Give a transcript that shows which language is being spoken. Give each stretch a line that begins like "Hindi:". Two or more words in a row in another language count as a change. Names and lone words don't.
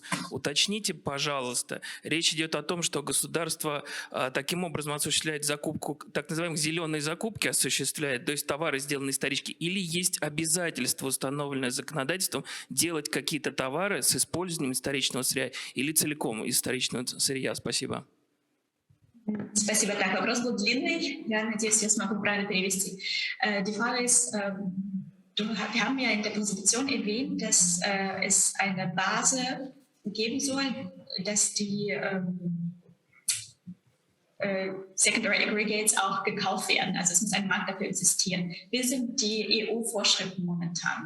Russian: Уточните, пожалуйста, речь идет о том, что государство таким образом осуществляет закупку, так называемых зеленые закупки осуществляет, то есть товары, сделанные из вторички, или есть обязательство, установленное законодательством, делать какие-то товары с использованием вторичного сырья или целиком из вторичного сырья? Спасибо. Спасибо. Так, вопрос был длинный. Я надеюсь, я смогу правильно перевести.
German: Die Frage ist, wir haben ja in der Präsentation erwähnt, dass es eine Base geben soll, dass die
English: Secondary Aggregates
German: auch gekauft werden. Also es muss ein Markt dafür existieren. Wie sind die EU-Vorschriften momentan?